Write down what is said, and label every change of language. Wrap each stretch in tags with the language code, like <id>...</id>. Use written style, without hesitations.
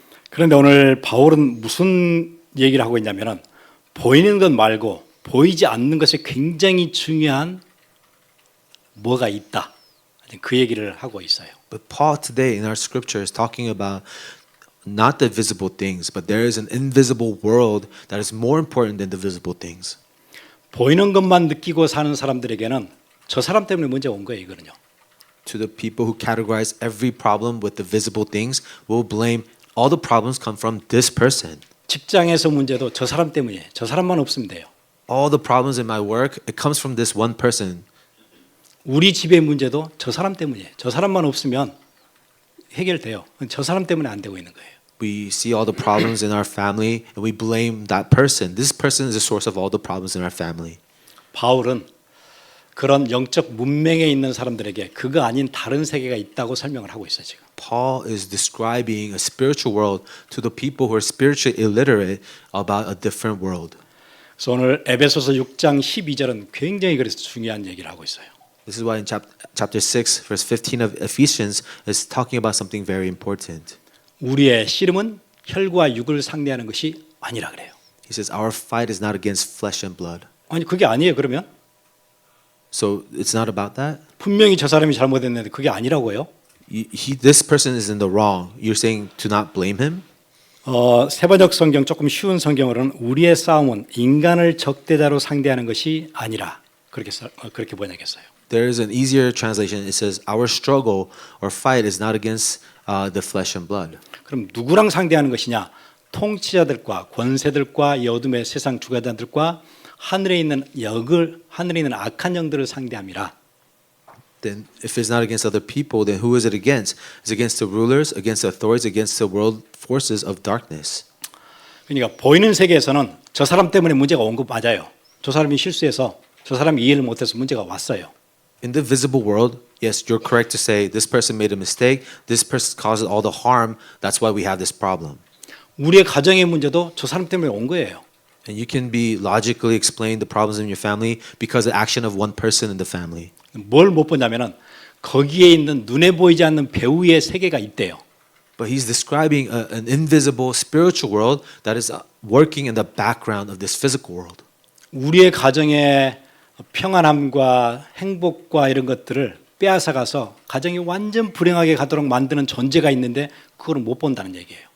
<ko>그런데 오늘 바울은 무슨 얘기를 하고 있냐면은 보이는 것 말고 보이지 않는 것에 굉장히 중요한 뭐가 있다. 그 얘기를 하고 있어요.</ko> <en>But Paul today in our scripture is talking about not the visible things, but there is an invisible world that is more important than the visible things.</en> <ko>보이는 것만 느끼고 사는 사람들에게는 저 사람 때문에 문제가 온 거예요, 이거는요.</ko> <en>To the people who categorize every problem with the visible things, will blame all the problems come from this person.</en> <ko>직장에서 문제도 저 사람 때문이에요. 저 사람만 없으면 돼요.</ko> <en>All the problems in my work, it comes from this one person.</en> <ko>우리 집의 문제도 저 사람 때문이에요. 저 사람만 없으면 해결돼요. 저 사람 때문에 안 되고 있는 거예요.</ko> <en>We see all the problems in our family and we blame that person. This person is the source of all the problems in our family.</en> <ko>바울은 그런 영적 문맹에 있는 사람들에게 그거 아닌 다른 세계가 있다고 설명을 하고 있어요, 지금.</ko> <en>Paul is describing a spiritual world to the people who are spiritually illiterate about a different world.</en> <ko>그래서 오늘 에베소서 6장 12절은 굉장히 그래서 중요한 얘기를 하고 있어요.</ko> <en>This is why in chapter 6, verse 15 of Ephesians is talking about something very important.</en> <ko>우리의 씨름은 혈과 육을 상대하는 것이 아니라 그래요.</ko> <en>He says, our fight is not against flesh and blood.</en> <ko>아니 그게 아니에요. 그러면</ko> <en>So it's not about that?</en> <ko>분명히 저 사람이 잘못했는데 그게 아니라고요.</ko> <en>This person is in the wrong. You're saying to not blame him?</en> <ko>세번역 성경 조금 쉬운 성경으로는 우리의 싸움은 인간을 적대자로 상대하는 것이 아니라 그렇게 번역했어요.</ko> <en>There is an easier translation. It says, our struggle or fight is not against the flesh and blood.</en> <ko>그럼 누구랑 상대하는 것이냐? 통치자들과 권세들과 이 어둠의 세상 주관자들과 하늘에 있는 악한 영들을 상대함이라.</ko> <en>Then if it's not against other people, then who is it against? It's against the rulers, against the authorities, against the world forces of darkness.</en> <ko>그러니까 보이는 세계에서는 저 사람 때문에 문제가 온 거 맞아요. 저 사람이 실수해서 저 사람이 이해를 못해서 문제가 왔어요.</ko> <en>In the visible world, yes, you're correct to say this person made a mistake. This person caused all the harm. That's why we have this problem.</en> <ko>우리의 가정의 문제도 저 사람 때문에 온 거예요.</ko> <en>And you can be logically explain the problems in your family because of the action of one person in the family.</en> <ko>뭘 못 보냐면은 거기에 있는 눈에 보이지 않는 배후의 세계가 있대요.</ko> <en>But he's describing an invisible spiritual world that is working in the background of this physical world.</en> <ko>우리의 가정의 평안함과 행복과 이런 것들을 빼앗아가서 가정이 완전 불행하게 가도록 만드는 존재가 있는데 그걸 못 본다는 얘기예요.</ko>